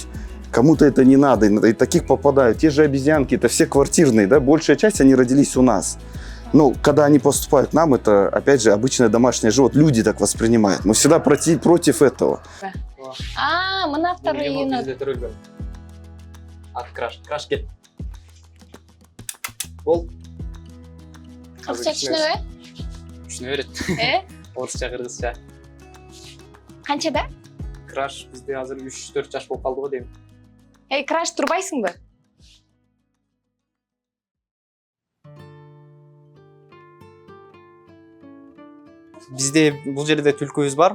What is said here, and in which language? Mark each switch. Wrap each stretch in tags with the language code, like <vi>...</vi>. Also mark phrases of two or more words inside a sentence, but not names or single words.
<ru>Кому-то это не надо, и таких попадают. Те же обезьянки, это все квартирные, да, большая часть, они родились у нас. Ну, когда они поступают к нам, это, опять же, обычное домашнее животное. Люди так воспринимают. Мы всегда против этого. Мына второй енот.</ru> <ky>Краш кел. Бол. Кыргызча түшүнөбү? Түшүнө берет. Орусча, кыргызча. Канчада? Краш бизде азыр 3-4 жаш болуп калды го дейм. Краш турбайсыңбы? Бизде бул жерде түлкүбүз бар.</ky>